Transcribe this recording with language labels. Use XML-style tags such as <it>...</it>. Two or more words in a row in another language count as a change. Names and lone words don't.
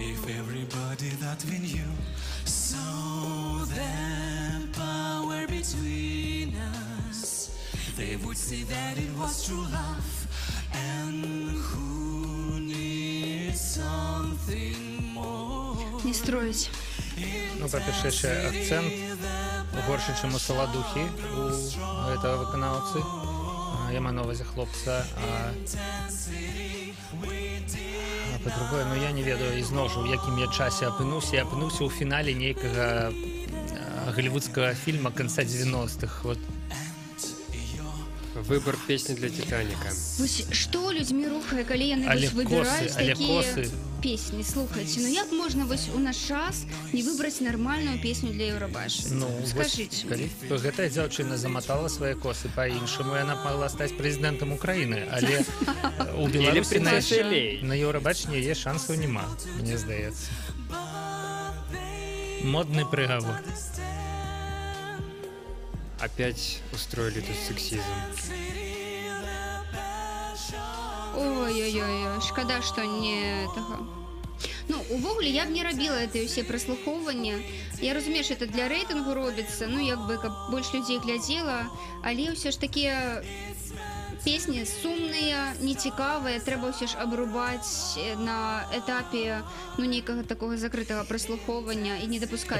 <en>If everybody that we knew saw that power between us, they would see that it was true love, and who needs something more.</en> <ru>Не строить.</ru> <be>Ну, па-першае, яшчэ акцэнт горшы, чым у Саладухі у гэтага выканаўцы. Я маю на ўвазе хлопца. А па-другое, ну я не ведаю ізноў жа, у якім я часе апынуўся. Я апынуўся ў фінале нейкага голливудскага фільма канца 90-х.</be> <ru>Вот. Выбор песни для «Титаника».</ru> <be>Вось што людзьмі рухае, калі яны Але вось выбіраюць косы, але такія косы. песні? Слухайце, ну як можна вось у наш час не выбраць нармальную песню для Еўрабачання? Ну, Скажыце. гэтая дзяўчына заматала свае косы па-іншаму, яна магла стаць прэзідэнтам Украіны, але у Беларусі на,</be> <ru>принцессой Леей.</ru> <be>на Еўрабачанні яе шансаў няма, мне здаецца. Модны прыгавор.</be> <ru>Опять устроили тут сексизм. Ой-ой-ой,</ru> <be>шкада, што не этого. Ну, увогуле, я б не рабіла это ўсе праслухоўвання. Я разумею, што это для рэйтынгу робіцца, ну, як бы, каб больш людзей глядзела, але ўсё ж такія песні сумныя, нецікавыя, трэба ўсё ж абрубаць на этапе, ну, нейкага такога закрытага праслухоўвання і не дапускаць.</be>